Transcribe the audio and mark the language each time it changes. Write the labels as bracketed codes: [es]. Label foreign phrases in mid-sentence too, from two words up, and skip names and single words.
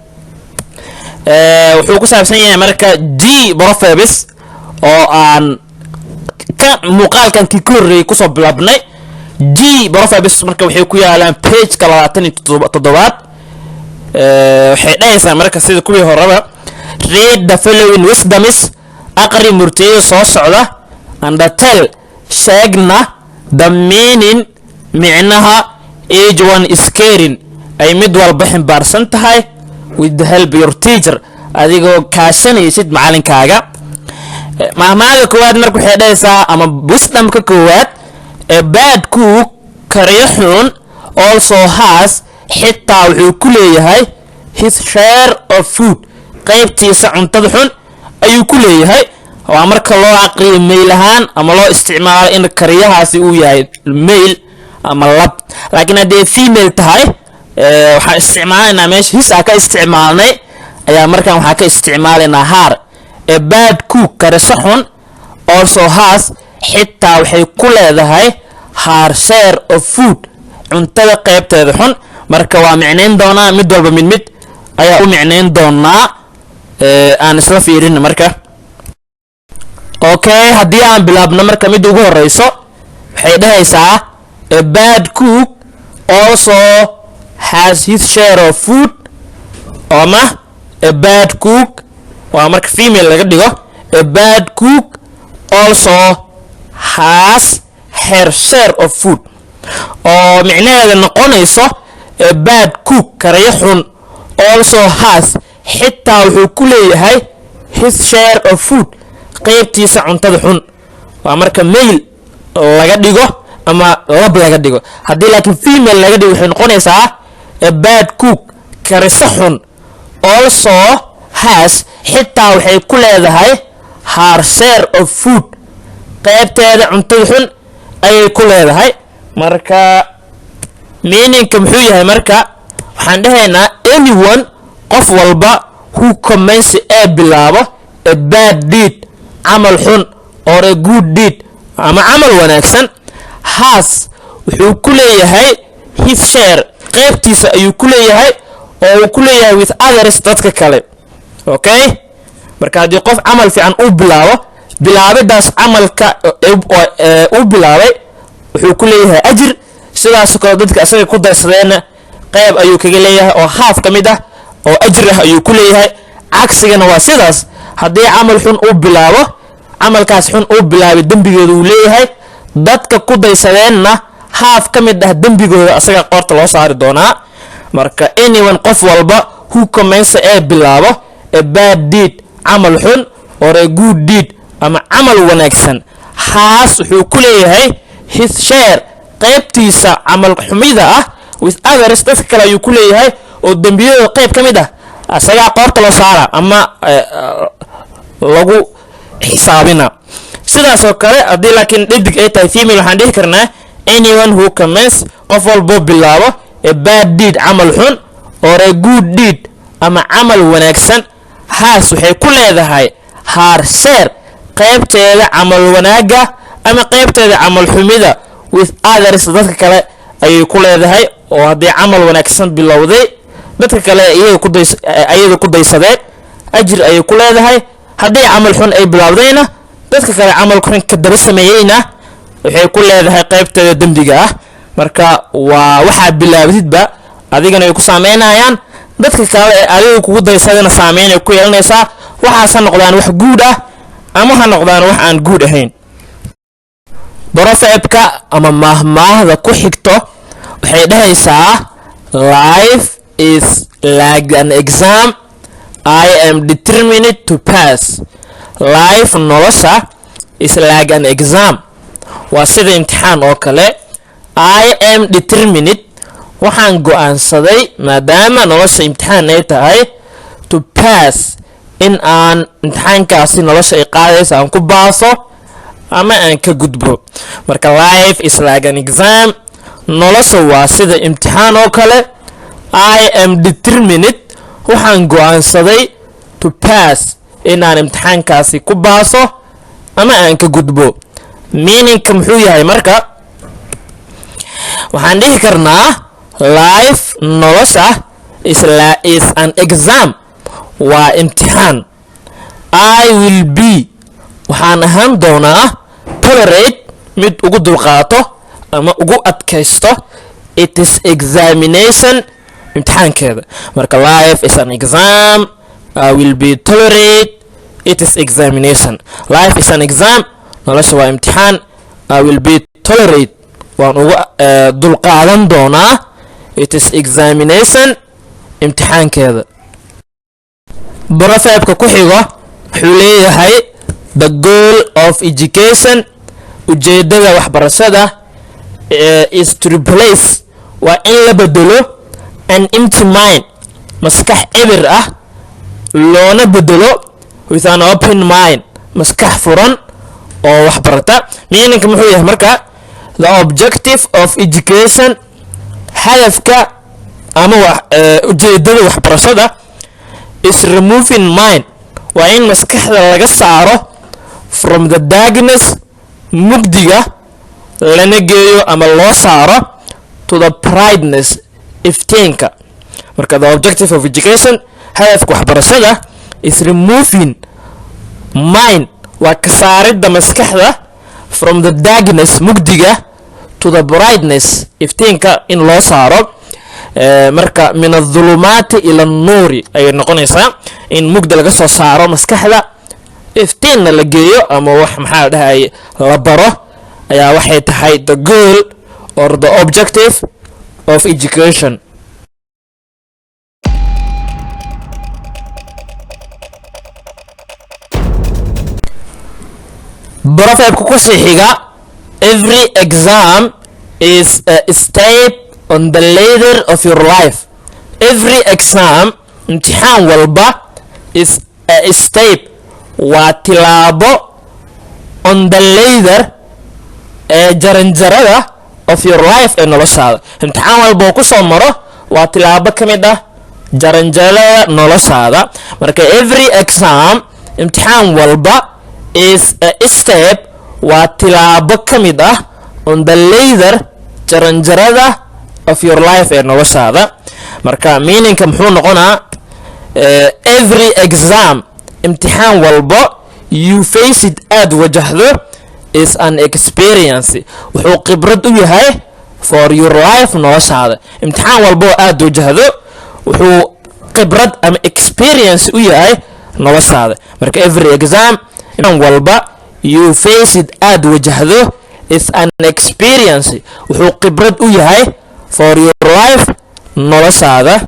[so] wuxuu ku saabsan yahay marka [en] G proverbs [so] oo aan ka muuqaalkan ki korreey ku soo bilaabnay [en] G proverbs [so] marka waxay ku yaalaan page-ka 27aad waxay dhahaysaa marka sida kuwii horeba [en] read the following wisdoms [so] aqri murtiyada soo socda [en] and tell [so] sheegna [en] the meaning [so] micnaha [en] each one is caring [so] ay mid walba ximbaarsan tahay [en] with the help your teacher [so] adigoo kaashanaysid macalinkaaga mahmaada koowaad marka waxay dhahaysaa ama wisdomka koowaad [en] a bad cook [so] kareexun [en] also has [so] xitaa wuxuu ku leeyahay [en] his share of food [so] qaybtiisa cuntada xun ayuu ku leeyahay waa marka loo aqriyo meel ahaan ama loo isticmaalo in kariyahaasi uu yahay male ama lab laakiin haddii female tahay waxaan isticmaalaynaa meesha his ka isticmaalnay ayaa markaan waxaa ka isticmaalaynaa haar [en] a bad cook [so] karisa xun [en] also has [so] xitaa waxay ku leedahay [en] her share of food [so] cuntada qaybteeda xun marka waa micnayn doonaa mid walba mid ayaa u micnayn doonaa aan isla fiirin marka okay haddii aan bilaabno marka mid ugu horeyso waxay dhahaysaa [en] a bad cook also has his share of food [so] ama [en] a bad cook [so] waa marka female laga dhigo [en] a bad cook also has her share of food [so] oo micnaheeda noqonayso [en] a bad cook [so] kariyo xun [en] also has [so] xitaa wuxuu ku leeyahay [en] his share of food [so] qaybtiisa cuntada xun waa marka male laga dhigo ama lab laga dhigo haddii laakiin female laga dhigo waxay noqonaysaa [en] a bad cook [so] kariso xun [en] also has [so] xitaa waxay ku leedahay [en] her share of food [so] qaybteeda cuntada xun ayay ku leedahay marka meaningka muxuu yahay marka waxaan dhahaynaa anyone qof walba [en] who commence [so] ee bilaabo [en] a bad deed [so] camal xun [en] or a good deed [so] ama camal wanaagsan has wuxuu ku leeyahay [en] his share [so] qaybtiisa ayuu ku leeyahay oo uu ku leeyahay [en] with others [so] dadka kale okay marka haddii qof camal fiican uu bilaabidaas camalka uu bilaabay wuxuu ku leeyahay ajir sidaas kale dadka asaga ku daysadeen qayb ayuu kaga leeyahay oo half ka mid ah oo ajir ah ayuu ku leeyahay cagsigana waa sidaas haddii camal xun uu bilaabo camalkaas xun uu bilaabay dambigeedu uu leeyahay dadka ku daysadeenna half ka mid ah dambigooda asaga qoorta loo saari doonaa marka anyone qof walba [en] who commence [so] ee bilaabo [en] a bad deed [so] camal xun [en] or a good deed [so] ama camal wanaagsan haas wuxuu ku leeyahay [en] his share [so] qaybtiisa camal xumida ah [en] with others [so] dadka kale ayuu ku leeyahay oo dambiyada qayb ka mid ah asaga qoorta loo saara ama lagu xisaabina sidaas oo kale haddii laakiin dhidig ay tahay female waxaan dhihi karnaa [en] anyone who commence [so] qof walbo bilaabo [en] a bad deed [so] camal xun [en] or a good deed [so] ama camal wanaagsan haas waxay ku leedahay [en] her share [so] qaybteeda camal wanaaga ama qaybteeda camal xumida [en] with others [so] dadka kale ayay ku leedahay oo haddii camal wanaagsan bilowday dadka kale ayada ku daysadeen ajir ayay ku leedahay haddii camal xun ay bilowdayna dadka kale camalkan ka daba sameeyeyna waxay ku leedahay qaybteeda dembiga ah. marka waa waxaad bilaabtidba adigana ay ku saameynayaan, dadka kale ee adiga kugu daysadana saameyn ay ku yeelanaysaa. waxaas ha noqdaan wax guud ah ama ha noqdaan wax aan guud ahayn. Proverb-ka ama mahmaahda ku xigto waxay dhahaysaa [en] life is like an exam I am determined to pass. Life nolosha is like an exam, [so] waa sida imtixaan oo kale. [en] I am determined, [so] waxaan go'aansaday maadaama nolosha imtixaan ay tahay, [en] to pass, [so] in aan imtixaankaasi nolosha ay qaadaysa aan ku baaso ama aan ka gudbo. [en] marka life is like an exam, [so] nolosha waa sida imtixaan oo kale. [en] I am determined, [so] waxaan go'aansaday, [en] to pass, [so] in aan imtixaankaasi ku baaso ama aan ka gudbo. meaningka muxuu yahay marka? waxaan dhihi karnaa life nolosha [en] is an exam, [so] waa imtixaan. [en] I will be, [so] waxaan ahaan doonaa, tolerate, mid ugu dulqaato ama ugu adkaysto, [en] it is examination, [so] imtixaankeeda. [en] marka life is an exam, I will be tolerate, it is examination. life is an exam, [so] nolosha waa imtixaan, [en] I will be tolerate, [so] waan ugu dulqaadan doonaa, [en] it is examination, [so] imtixaankeeda. Proverb-ka ku xigo wuxuu leeyahay [en] the goal of education, [so] ujeedada waxbarashada [en] is to replace, [so] waa in la bedelo, [en] an empty mind, [so] maskax eber ah loona bedelo, [en] with an open mind, [so] maskax furan oo waxbarata. meaningka muxuu yahay marka? [en] the objective of education, [so] hadafka ama ujeedada waxbarashada, [en] is removing mind, [so] waa in maskaxda laga saaro, [en] from the darkness, [so] mugdiga, lana geeyo ama loo saaro, [en] to the brightness, [so] iftiinka. [en] marka the objective of education, [so] hadafka waxbarashada, [en] is removing mind, [so] waa ka saaridda maskaxda, [en] from the darkness, mugdiga, to the brightness, [so] iftiinka in loo saaro. marka [ar] من الظلمات إلى النور [so] ayay noqonaysaa, in mugda laga soo saaro maskaxda, iftiinna la geeyo ama wax maxaa dhahay la baro, ayaa waxay tahay [en] the goal or the objective of education. [so] Proverb-ka ku sii xiga, [en] every exam is a step on the ladder of your life. Every exam, [so] imtixaan walba, [en] is a step, [so] waa tilaabo, [en] on the ladder, [so] ee jaranjarada [en] of your life [so] ee noloshaada. imtixaan walba oo ku soo maro waa tilaabo ka mid ah jaranjarada noloshaada. marka [en] every exam, [so] imtixaan walba, [en] is a step, [so] waa tilaabo ka mid ah, [en] on the ladder, [so] jaranjarada [en] of your life [so] ee noloshaada. marka meaningka muxuu noqonaa? [en] every exam, [so] imtixaan walba, [en] you face it, [so] aad wajahdo, [en] is an experience, [so] wuxuu khibrad u yahay [en] for your life [so] noloshaada. imtixaan walba oo aad wajahdo wuxuu khibrad ama experience u yahay noloshaada. marka [en] every exam, [so] imtixaan walba, [en] you face it, [so] aad wajahdo, [en] is an experience, [so] wuxuu khibrad u yahay [en] for your life [so] noloshaada.